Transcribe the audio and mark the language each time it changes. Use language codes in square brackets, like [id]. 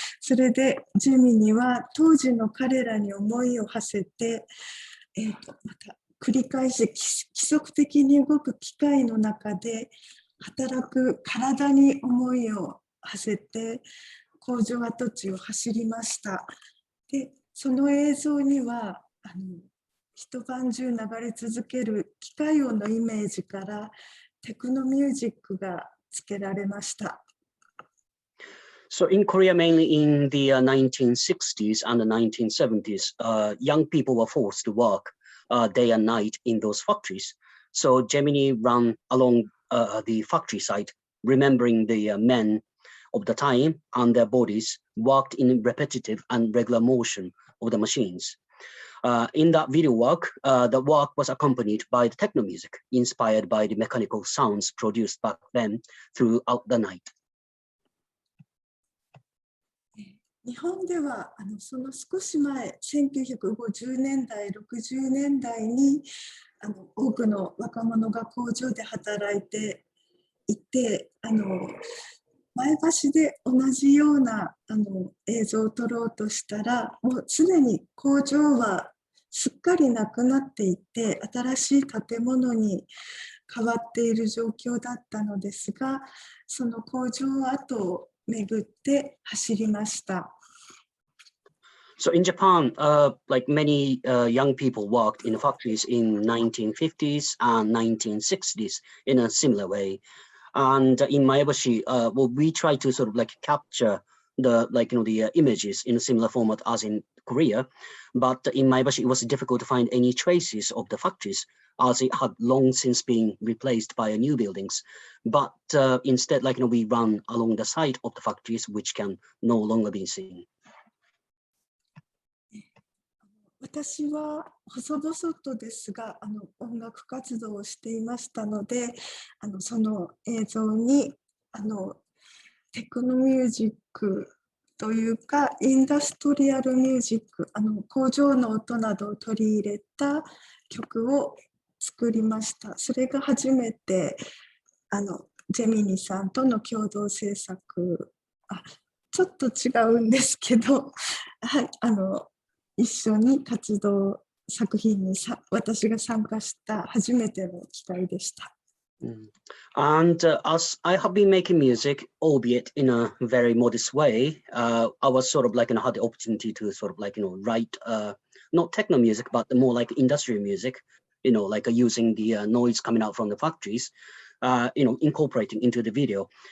[ja] それでジェミには当時の彼らに思いを馳せて、また繰り返し規則的に動く機械の中で働く体に思いを馳せて工場跡地を走りました。で、その映像には一晩中流れ続ける機械音のイメージからテクノミュージックがつけられました。 [en] So in Korea, mainly in the 1960s and the 1970s, young people were forced to work day and night in those factories. So Gemini ran along the factory site, remembering the men of the time and their bodies worked in repetitive and regular motion of the machines. In that video work, the work was accompanied by the techno music inspired by the mechanical sounds produced back then throughout the night. [ja] 日本ではその少し前、1950年代、60年代に多くの若者が工場で働いていて、前橋で同じような映像を撮ろうとしたら、もうすでに工場はすっかりなくなっていて、新しい建物に変わっている状況だったのですが、その工場跡を巡って走りました。 [en] So in Japan, many young people worked in factories in 1950s and 1960s in a similar way. And in Maebashi, we try to sort of capture the images in a similar format as in Korea. But in Maebashi, it was difficult to find any traces of the factories as it had long since been replaced by new buildings. But instead, we run along the side of the factories, which can no longer be seen. [ja] 私は細々とですが音楽活動をしていましたのでその映像にテクノミュージックというかインダストリアルミュージック工場の音などを取り入れた曲を作りました。それが初めてジェミニさんとの共同制作ちょっと違うんですけどはい一緒に活動作品に私が参加した初めての機会でした。 [en] And as I have been making music, albeit in a very modest way, I was sort of had the opportunity to sort of write not techno music, but more like industrial music, using the noise coming out from the factories, incorporating into the video.